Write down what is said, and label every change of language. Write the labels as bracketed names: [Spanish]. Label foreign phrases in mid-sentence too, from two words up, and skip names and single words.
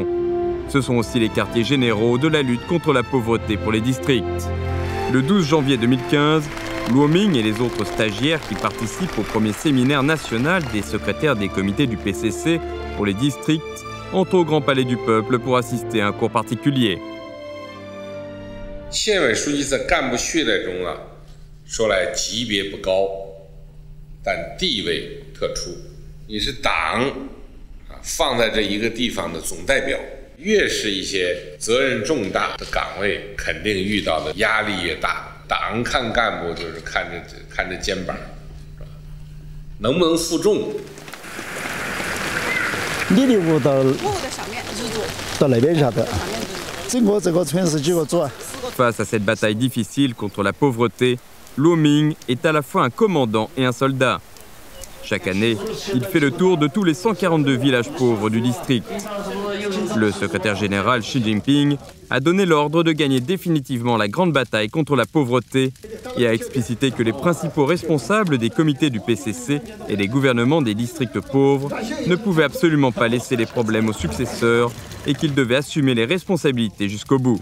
[French] Ce sont aussi les quartiers généraux de la lutte contre la pauvreté pour les districts. Le 12 janvier 2015, Luo Ming et les autres stagiaires qui participent au premier séminaire national des secrétaires des comités du PCC pour les districts entrent au Grand Palais du Peuple pour assister à un cours particulier. [Chinese] 县委书记在干部序列中啊，说来级别不高，但地位特殊。你是党啊放在这一个地方的总代表，越是一些责任重大的岗位，肯定遇到的压力越大。党看干部就是看着肩膀，是吧？能不能负重？你的屋到那边下的，整个这个村是几个组啊？ [French] Face à cette bataille difficile contre la pauvreté, Luo Ming est à la fois un commandant et un soldat. Chaque année, il fait le tour de tous les 142 villages pauvres du district. Le secrétaire général Xi Jinping a donné l'ordre de gagner définitivement la grande bataille contre la pauvreté et a explicité que les principaux responsables des comités du PCC et des gouvernements des districts pauvres ne pouvaient absolument pas laisser les problèmes aux successeurs et qu'ils devaient assumer les responsabilités jusqu'au bout.